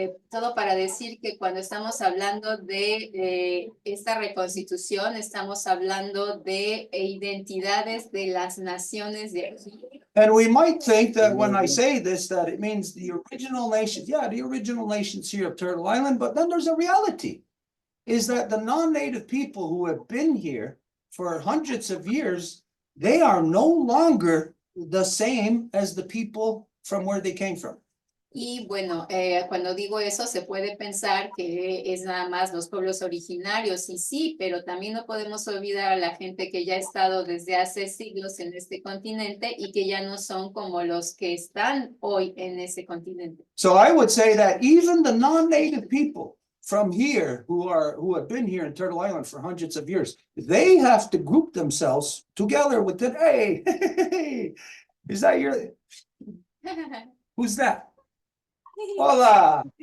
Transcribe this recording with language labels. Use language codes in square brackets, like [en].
[es] Todo para decir que cuando estamos hablando de esta reconstitución, estamos hablando de identidades de las naciones de aquí. [en] And we might think that when I say this, that it means the original nation, yeah, the original nations here of Turtle Island, but then there's a reality, is that the non-native people who have been here for hundreds of years, they are no longer the same as the people from where they came from. [es] Y bueno, cuando digo eso se puede pensar que es nada más los pueblos originarios, y sí, pero también no podemos olvidar a la gente que ya ha estado desde hace siglos en este continente y que ya no son como los que están hoy en ese continente. [en] So I would say that even the non-native people from here who have been here in Turtle Island for hundreds of years, they have to group themselves together with the, hey, is that your, who's that? Hola.